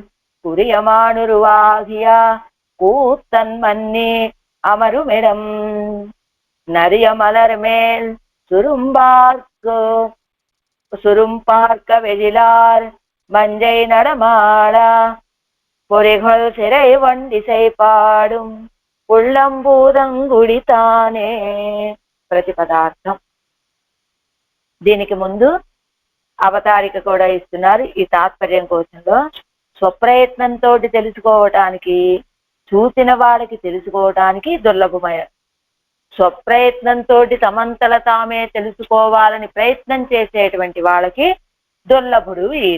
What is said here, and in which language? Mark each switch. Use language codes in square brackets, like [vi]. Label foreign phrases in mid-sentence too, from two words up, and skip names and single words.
[ta] புரியமானுருவாகிய கூத்தன் மன்னி அமருமிடம் நரிய மலர் மேல் சுரும்பார்க்க வெழிலார் மஞ்சை நடமாடா. பொறிகள் சிறை வண்டிசை பாடும் పుళ్ళంబూదంగుడితానే. [te] ప్రతిపదార్థం. దీనికి ముందు అవతారిక కూడా ఇస్తున్నారు ఈ తాత్పర్యం కోసంలో. స్వప్రయత్నంతో తెలుసుకోవటానికి, చూసిన వాళ్ళకి తెలుసుకోవటానికి దుర్లభమైన, స్వప్రయత్నంతో తమంతల తామే తెలుసుకోవాలని ప్రయత్నం చేసేటువంటి వాళ్ళకి దుర్లభుడు ఈయన.